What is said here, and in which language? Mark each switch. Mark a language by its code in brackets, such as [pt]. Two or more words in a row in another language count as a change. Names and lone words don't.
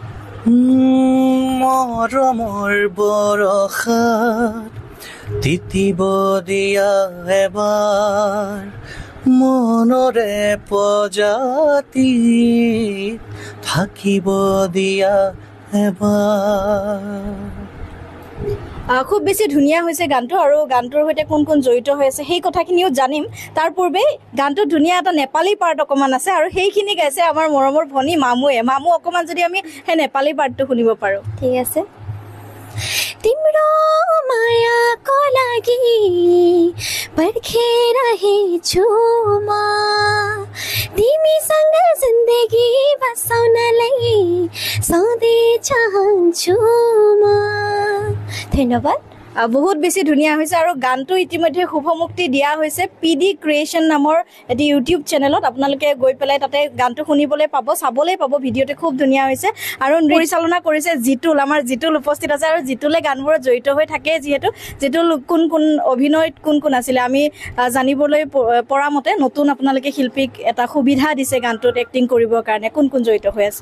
[as] মৰমৰ বৰষাত তিতিব দিয়া এবাৰ মনৰে প্ৰজাতি থাকিব দিয়া এবাৰ খুব বেছি ধুনীয়া হৈছে গানটো আৰু গানটোৰ সৈতে কোন কোন জড়িত হৈ আছে সেই কথাখিনিও জানিম তাৰ পূৰ্বে গানটো ধুনীয়া এটা নেপালী পাৰ্ট অকণমান আছে আৰু সেইখিনি গাইছে আমাৰ মৰমৰ ভনী মামুৱে মামু অকণমান যদি আমি সেই নেপালী পাৰ্টটো শুনিব পাৰোঁ ঠিক আছে [ne] तिम्रो मायाको लागि पर्खेर रहेछु म तिमीसँग जिन्दगी बसाउनलाई सधैँ चाहन्छु म धन्यवाद [as] বহুত বেছি ধুনীয়া হৈছে আৰু গানটো ইতিমধ্যে শুভমুক্তি দিয়া হৈছে পিডি ক্ৰিয়েশ্যন নামৰ এটি ইউটিউব চেনেলত আপোনালোকে গৈ পেলাই তাতে গানটো শুনিবলৈ পাব চাবলৈ পাব ভিডিঅ'টো খুব ধুনীয়া হৈছে আৰু পৰিচালনা কৰিছে জিতুল আমাৰ জিতুল উপস্থিত আছে আৰু জিতুলে গানবোৰত জড়িত হৈ থাকে যিহেতু জিতুল কোন কোন অভিনয়ত কোন কোন আছিলে আমি জানিবলৈ পৰা মতে নতুন আপোনালোকে শিল্পীক এটা সুবিধা দিছে গানটোত এক্টিং কৰিবৰ কাৰণে কোন কোন জড়িত হৈ আছে